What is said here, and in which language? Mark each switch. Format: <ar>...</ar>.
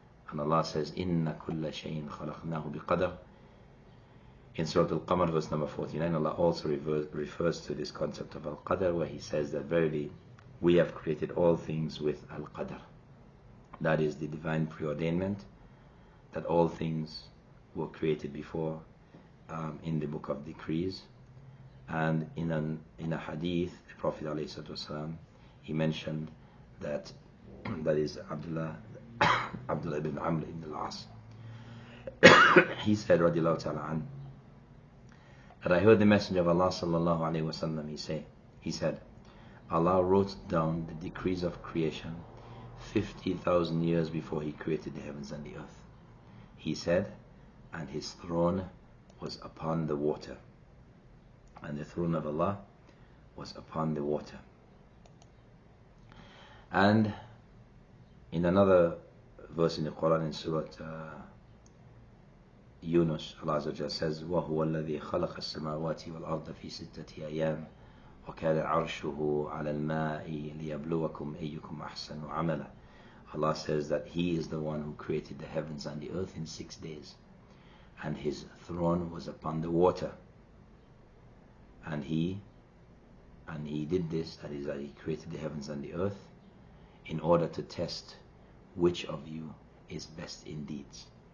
<en>And Allah says,</en> <ar>إِنَّ كُلَّ شَيْءٍ خَلَقْنَاهُ بِقَدَرٍ.</ar> <en>In Surah Al-Qamar, verse number 49, Allah also refers to this concept of Al-Qadr, where He says that verily we have created all things with Al-Qadr. That is the divine preordainment, that all things were created before in the book of decrees. And in a hadith, the Prophet ﷺ, he mentioned that is Abdullah ibn Amr ibn al-As. He said, radiallahu ta'ala an, that I heard the Messenger of Allah sallallahu alayhi wa sallam, he said, Allah wrote down the decrees of creation 50,000 years before He created the heavens and the earth. He said, and His throne was upon the water. And the throne of Allah was upon the water. And in another verse in the Quran, in Surah Yunus, Allah Azza wa Jalla says,</en> <ar>وَهُوَ الَّذِي خَلَقَ السَّمَاوَاتِ وَالْأَرْضَ فِي سِتَّةِ أَيَّامٍ وَكَانَ عَرْشُهُ عَلَى الْمَاءِ لِيَبْلُوَكُمْ أَيُّكُمْ أَحْسَنُ عَمَلًا.</ar> <en>Allah says that He is the one who created the heavens and the earth in 6 days, and His throne was upon the water. And He did this, that is, that He created the heavens and the earth in order to test which of you is best in deeds.</en>